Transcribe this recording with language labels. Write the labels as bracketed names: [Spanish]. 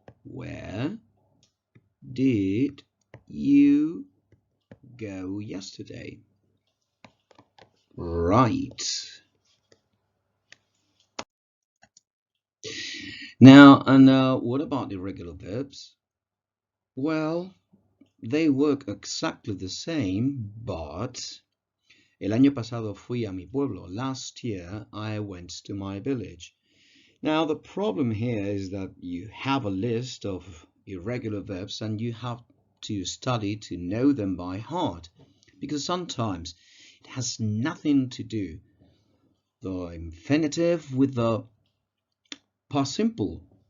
[English] Where did you go yesterday? Right. Now, and what about irregular verbs? Well, they work exactly the same, but [Spanish] el año pasado fui a mi pueblo. [English] Last year, I went to my village. Now, the problem here is that you have a list of irregular verbs and you have to study to know them by heart, because sometimes it has nothing to do, the infinitive with the past simple.